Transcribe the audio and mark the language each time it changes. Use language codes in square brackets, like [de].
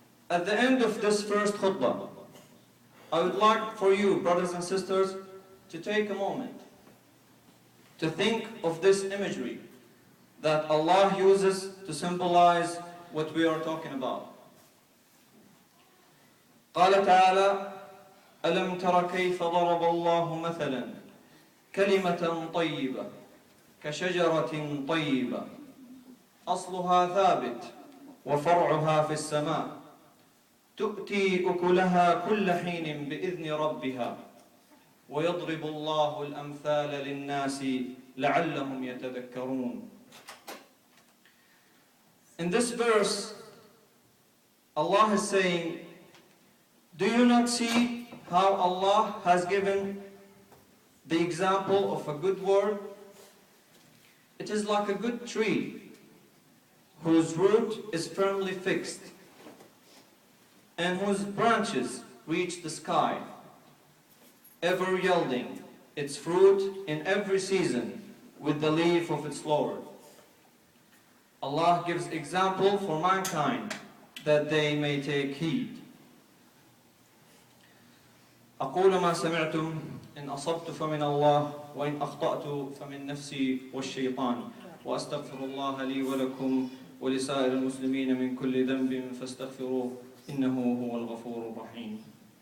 [en] At the end of this first khutbah, I would like for you, brothers and sisters, to take a moment to think of this imagery that Allah uses to symbolize what we are talking about. [ar] قال تعالى: ألم تر كيف ضرب الله مثلا كلمة طيبة كشجرة طيبة أصلها ثابت وفرعها في السماء تؤتي أكلها كل حين بإذن ربها ويضرب الله الأمثال للناس لعلهم يتذكرون. [en] In this verse, Allah is saying, do you not see how Allah has given the example of a good word? It is like a good tree whose root is firmly fixed and whose branches reach the sky, ever yielding its fruit in every season with the leaf of its Lord. Allah gives example for mankind that they may take heed. [ar] أقول ما سمعتم إن أصبت فمن الله وإن أخطأت فمن نفسي والشيطان وأستغفر الله لي ولكم ولسائر المسلمين من كل ذنب فاستغفروه إنه هو الغفور الرحيم.